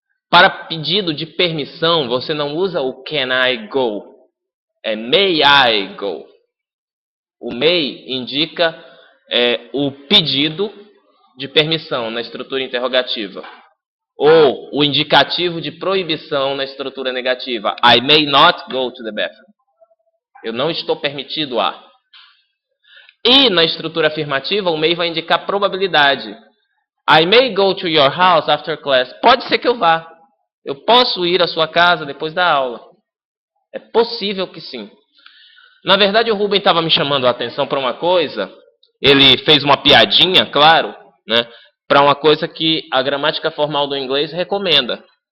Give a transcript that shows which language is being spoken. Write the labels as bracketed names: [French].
[Portuguese] Para pedido de permissão, você não usa o [English] can I go, [Portuguese] é [English] may I go. [Portuguese] O may indica o pedido de permissão na estrutura interrogativa, ou o indicativo de proibição na estrutura negativa. [English] I may not go to the bathroom. [Portuguese] Eu não estou permitido a. E na estrutura afirmativa, o may vai indicar probabilidade. [English] I may go to your house after class. [Portuguese] Pode ser que eu vá. Eu posso ir à sua casa depois da aula. É possível que sim. Na verdade, o Ruben estava me chamando a atenção para uma coisa. Ele fez uma piadinha, claro, né, para uma coisa que a gramática formal do inglês recomenda.